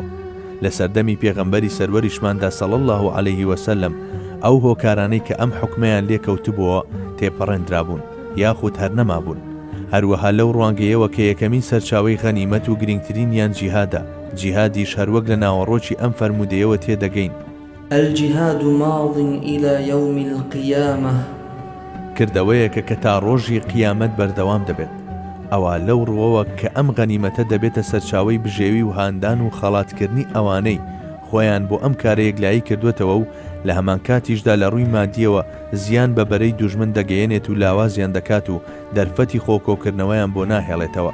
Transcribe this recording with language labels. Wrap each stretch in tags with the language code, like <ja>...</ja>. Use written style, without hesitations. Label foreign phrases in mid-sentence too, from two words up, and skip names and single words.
<ckb>لە سەردەمی پێغەمبەری سەروەریشماندا</ckb> <ar>صلی الله علیه وسلم</ar> <ckb>ئەو هۆکارانەی کە ئەم حکمەیان لێکەوتبووە تێپەڕێنرابوون یاخود هەر نەمابوون. هەروەها لەو ڕوانگەیەوە کە یەکەمین سەرچاوەی غەنیمەت و گرنگترینیان جیهادا، جیهادیش هەروەک لە ناوەڕۆکی ئەم فەرمودەیەوە تێدەگەین:</ckb> <ar>الجهاد ماض إلى يوم القيامة.</ar> <ckb>کردەوەیەکە کە تا ڕۆژی قیامەت بەردەوام دەبێت. ئەوە لەو ڕووەوە کە ئەم غەنیمەتە دەبێتە سەرچاوەی بژێوی و هاندان و خەڵاتکردنی ئەوانەی خۆیان بۆ ئەم کارە یەکلایی کردوێتەوە و لە هەمان کاتیشدا لە ڕووی مادیەوە زیان بە بەرەی دوژمن دەگەیەنێت و لاوازیان دەکات و دەرفەتی خۆکۆکردنەوەیان بۆ ناهێڵێتەوە.</ckb>